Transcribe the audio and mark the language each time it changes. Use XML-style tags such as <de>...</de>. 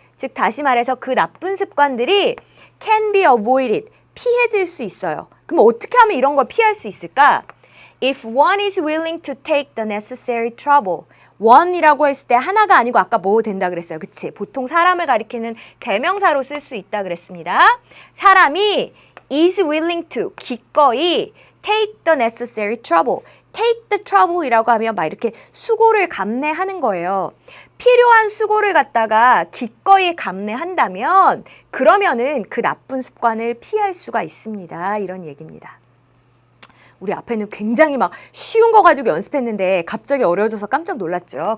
<ko>즉 다시 말해서 그 나쁜 습관들이</ko> <en>can be avoided.</en> <ko>피해질 수 있어요. 그럼 어떻게 하면 이런 걸 피할 수 있을까?</ko> <en>If one is willing to take the necessary trouble.</en> <ko>one이라고 했을 때 하나가 아니고 아까 뭐 된다 그랬어요. 그치? 보통 사람을 가리키는 계명사로 쓸 수 있다 그랬습니다. 사람이</ko> <en>is willing to,</en> <ko>기꺼이</ko> <en>take the necessary trouble. take the trouble</en> <ko>이라고 하면 막 이렇게 수고를 감내하는 거예요. 필요한 수고를 갖다가 기꺼이 감내한다면 그러면은 그 나쁜 습관을 피할 수가 있습니다. 이런 얘기입니다. 우리 앞에는 굉장히 막 쉬운 거 가지고 연습했는데 갑자기 어려워져서 깜짝 놀랐죠.</ko>